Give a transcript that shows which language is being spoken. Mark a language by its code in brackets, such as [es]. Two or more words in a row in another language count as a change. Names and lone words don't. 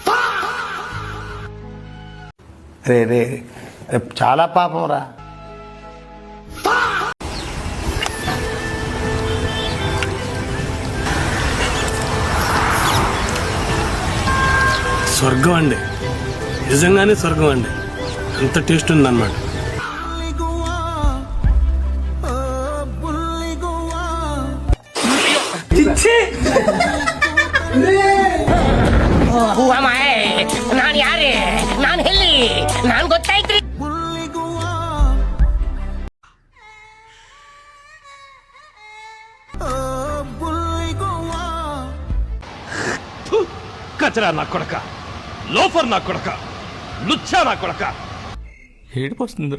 [te] రే రే చాలా పాపం రా. స్వర్గం అండి, నిజంగానే స్వర్గం అండి. అంత టేస్ట్ ఉందన్నమాట. [kn] ನಾನು ಯಾರೇ? ನಾನು ಎಲ್ಲಿ? ನಾನು ಗೊತ್ತಾಯ್ತ್ರಿ. [te] కచరా నా కొడక, లోఫర్ నా కొడక, లుచ్చా నా కొడక. ఏడుపు వస్తుందిరా.